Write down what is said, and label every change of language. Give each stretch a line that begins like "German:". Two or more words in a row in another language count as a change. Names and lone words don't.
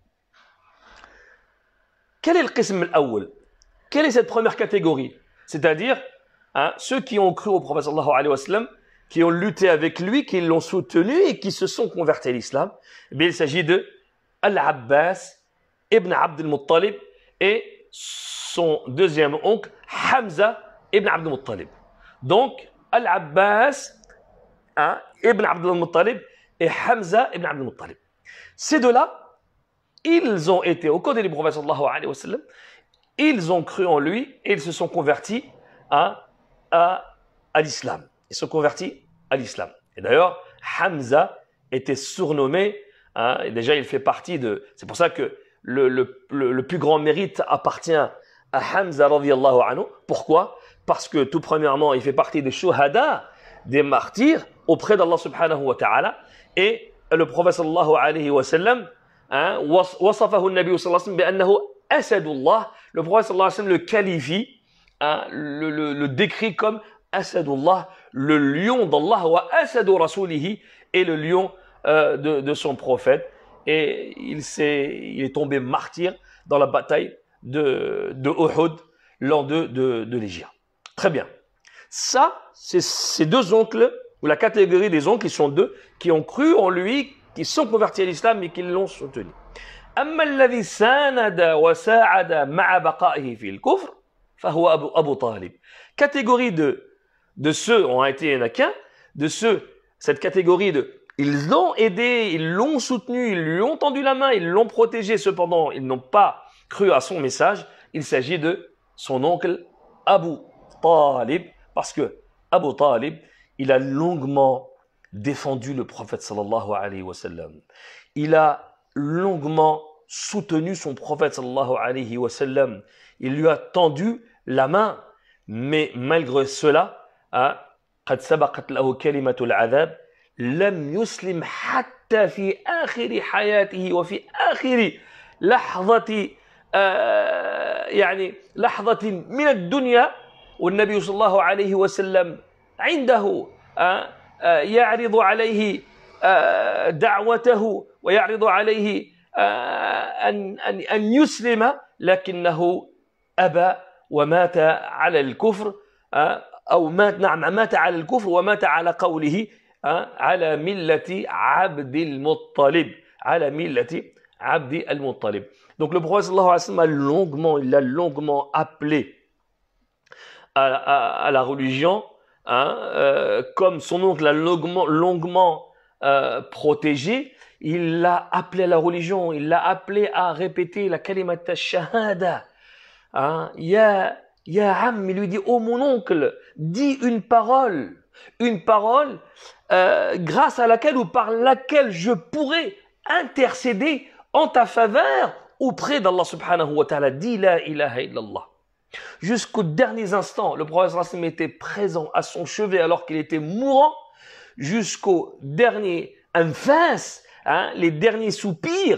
French: Quel est le
Arabic: القسم الأول?
French: Quelle est cette première catégorie? C'est-à-dire ceux qui ont cru au prophète
Arabic: صلى الله عليه وسلم,
French: qui ont lutté avec lui, qui l'ont soutenu et qui se sont convertis à l'islam. Il s'agit de Al-Abbas ibn Abd al-Muttalib et son deuxième oncle Hamza ibn Abd al-Muttalib. Donc Al-Abbas ibn Abd al-Muttalib et Hamza ibn Abd al-Muttalib. Ces deux-là, ils ont été au côté du prophète
Arabic: صلى الله عليه وسلم,
French: ils ont cru en lui et ils se sont convertis à l'islam. Ils se sont convertis à l'islam. Et d'ailleurs, Hamza était surnommé, et déjà il fait partie de... C'est pour ça que le plus grand mérite appartient à Hamza
Arabic: رضي الله عنه.
French: Pourquoi? Parce que tout premièrement, il fait partie des shuhada des martyrs auprès d'Allah
Arabic: سبحانه وتعالى.
French: Et le prophète
Arabic: صلى الله عليه وسلم وصفه النبي صلى الله عليه وسلم بأنه أسد الله.
French: Le prophète
Arabic: صلى الله عليه وسلم
French: le qualifie, le décrit comme asadullah, le lion d'Allah,
Arabic: وأسد رسوله,
French: et le lion de son prophète. Et il est tombé martyr dans la bataille de Uhud, l'an 2 de l'Hégire. Très bien. Ça, c'est ces deux oncles, ou la catégorie des oncles, qui sont deux, qui ont cru en lui, qui sont convertis à l'islam et qui l'ont soutenu.
Arabic: أما الذي ساند وساعد مع بقائه في الكفر فهو أبو طالب.
French: Catégorie de ceux, on a été il n'y en a qu'un, de ceux, cette catégorie de ils l'ont aidé, ils l'ont soutenu, ils lui ont tendu la main, ils l'ont protégé, cependant ils n'ont pas cru à son message. Il s'agit de son oncle Abu Talib, parce que Abu Talib, il a longuement défendu le prophète
Arabic: صلى الله عليه وسلم.
French: Il a longuement soutenu son prophète
Arabic: صلى الله عليه وسلم.
French: Il lui a tendu la main, mais malgré cela,
Arabic: قد سبقت له كلمة العذاب لم يسلم حتى في آخر حياته وفي آخر لحظة يعني لحظة من الدنيا والنبي صلى الله عليه وسلم عنده يعرض عليه دعوته ويعرض عليه أن يسلم لكنه أبى ومات على الكفر أو مات على الكفر ومات على قوله على ملة عبد المطلب على ملة عبد المطلب.
French: Donc le prophète
Arabic: صلى الله عليه وسلم
French: il a longuement appelé à la religion, comme son oncle l'a longuement protégé. Il l'a appelé à la religion, il l'a appelé à répéter la
Arabic: كلمة الشهادة. يا عم,
French: il lui dit, oh mon oncle, dis une parole grâce à laquelle ou par laquelle je pourrais intercéder en ta faveur auprès d'Allah
Arabic: سبحانه وتعالى.
French: Dis
Arabic: لا إله إلا الله.
French: Jusqu'aux derniers instants, le prophète
Arabic: صلى الله عليه وسلم
French: était présent à son chevet alors qu'il était mourant, jusqu'au dernier anfas, les derniers soupirs.